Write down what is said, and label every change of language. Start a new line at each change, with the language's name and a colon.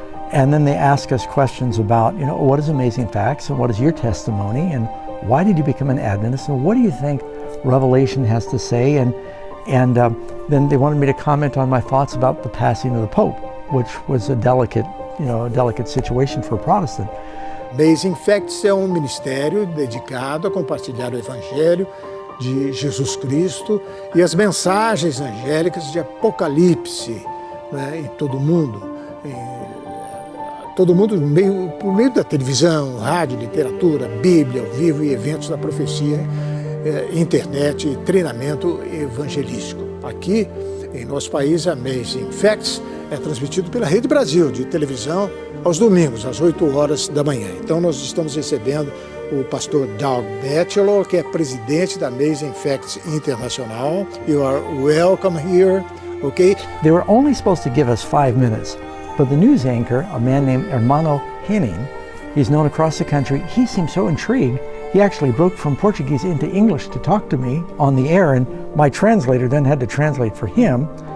English: And then they ask us questions about, you know, what is Amazing Facts and what is your testimony and why did you become an Adventist and what do you think Revelation has to say? And then they wanted me to comment on my thoughts about the passing of the Pope, which was a delicate situation for a Protestant.
Portuguese: Amazing Facts é ministério dedicado a compartilhar o Evangelho de Jesus Cristo e as mensagens angélicas de Apocalipse, né, em todo o mundo. Todo mundo por meio da televisão, rádio, literatura, Bíblia, ao vivo e eventos da profecia, internet e treinamento evangelístico. Aqui, em nosso país, Amazing Facts é transmitido pela Rede Brasil, de televisão, aos domingos, às 8 horas da manhã. Então, nós estamos recebendo o pastor Doug Batchelor, que é presidente da Amazing Facts Internacional.
English: You are welcome here, okay? They were only supposed to give us 5 minutes. But the news anchor, a man named Hermano Henning, he's known across the country, he seemed so intrigued, he actually broke from Portuguese into English to talk to me on the air, and my translator then had to translate for him.